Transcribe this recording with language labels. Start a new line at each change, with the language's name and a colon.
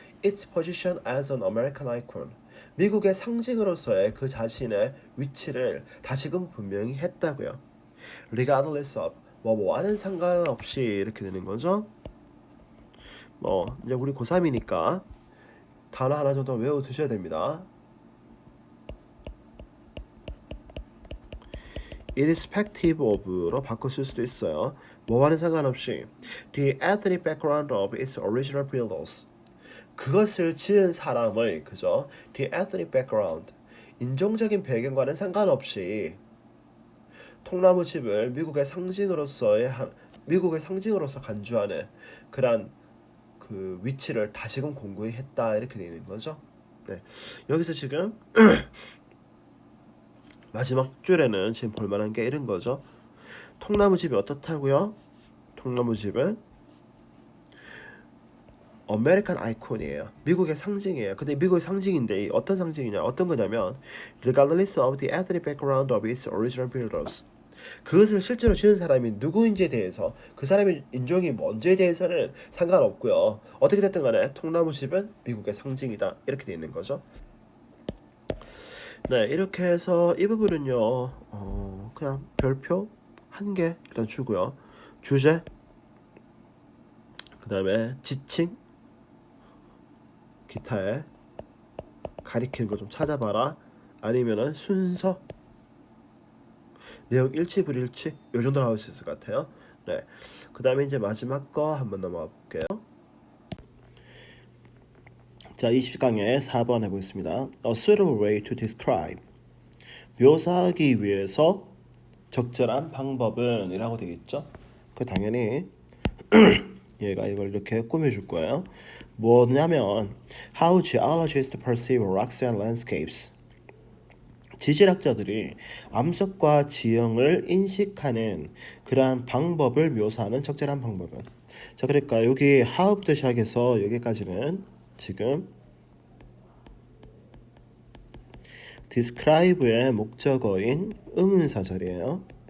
English: its position as an American icon.
Korean: 미국의 상징으로서의 그 자신의 위치를 다시금 분명히 했다고요.
English: regardless of
Korean: 뭐와는 상관없이 이렇게 되는 거죠. 이제 우리 고3이니까 단어 하나 정도 외워 두셔야 됩니다. irrespective of로 바꿔 쓸 수도 있어요. 뭐와는 상관없이
English: the ethnic background of its original builders.
Korean: 그것을 지은 사람의 그죠?
English: the ethnic background
Korean: 인종적인 배경과는 상관없이 통나무 집을 미국의 상징으로서 간주하는 그런 그 위치를 다시금 공고히 했다 이렇게 되어 있는 거죠. 네. 여기서 지금 마지막 줄에는 지금 볼만한 게 이런 거죠. 통나무 집이 어떻다고요? 통나무 집은 아메리칸 아이콘이에요. 미국의 상징이에요. 근데 미국의 상징인데 어떤 상징이냐? 어떤 거냐면
English: regardless of the ethnic background of its original builders.
Korean: 그것을 실제로 지은 사람이 누구인지에 대해서 그 사람의 인종이 뭔지에 대해서는 상관없고요. 어떻게 됐든 간에 통나무 집은 미국의 상징이다. 이렇게 되어 있는 거죠. 네, 이렇게 해서 이 부분은요. 그냥 별표 한 개 일단 주고요. 주제, 그 다음에 지칭, 기타에 가리키는 거 좀 찾아봐라. 아니면은 순서, 내용 일치 불일치 요 정도 나올 수 있을 것 같아요. 네, 그 다음에 이제 마지막 거 한번 넘어가 볼게요. 자, 20강의 4번 해보겠습니다.
English: A suitable way to describe.
Korean: 묘사하기 위해서 적절한 방법은 이라고 되어 있죠. 그 당연히 얘가 이걸 이렇게 꾸며줄 거예요. 뭐냐면
English: How geologists perceive rocks and landscapes.
Korean: 지질학자들이 암석과 지형을 인식하는 그러한 방법을 묘사하는 적절한 방법은. 자, 그러니까 여기 how부터 시작해서 여기까지는 지금 describe의 목적어인 의문사절이에요.